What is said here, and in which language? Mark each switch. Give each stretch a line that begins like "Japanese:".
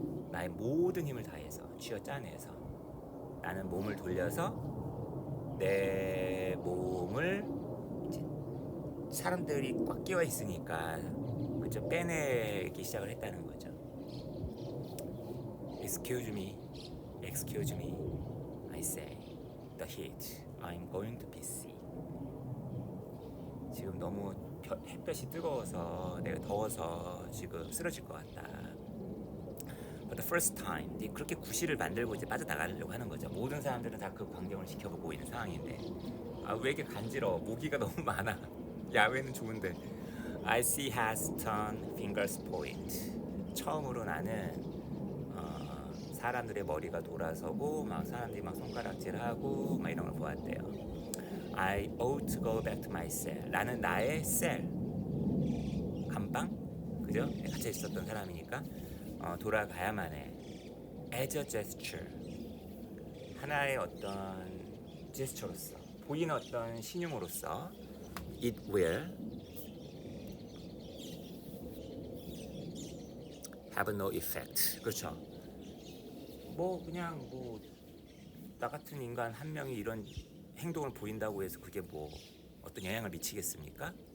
Korean: 나의 모든 힘을 다해서 쥐어짜내서 나는 몸을 돌려서 내 몸을 이제 사람들이 꽉 끼워 있으니까 그저 빼내기 시작을 했다는 거죠.
English: Excuse me, excuse me, I say, the heat, I'm going to be sick.
Korean: 지금 너무 햇볕이 뜨거워서 내가 더워서 지금 쓰러질 것 같다.
English: But the first time,
Korean: 이제 그렇게 구실을 만들고 이제 빠져나가려고 하는 거죠. 모든 사람들은 다 그 광경을 지켜보고 있는 상황인데, 왜 이렇게 간지러워? 모기가 너무 많아. 야외는 좋은데.
English: I see has turned fingers point.
Korean: 처음으로 나는 사람들의 머리가 돌아서고 막 사람들이 막 손가락질하고 막 이런 걸 보았대요.
English: I ought to go back to my cell.
Korean: 나는 나의 셀, 감방, 그죠? 갇혀 있었던 사람이니까 돌아가야만 해.
English: As a gesture,
Korean: 하나의 어떤 제스처로서, 보이는 어떤 신용으로서,
English: it will have no effect.
Korean: 그렇죠. 뭐 그냥 뭐 나 같은 인간 한 명이 이런 행동을 보인다고 해서 그게 뭐 어떤 영향을 미치겠습니까?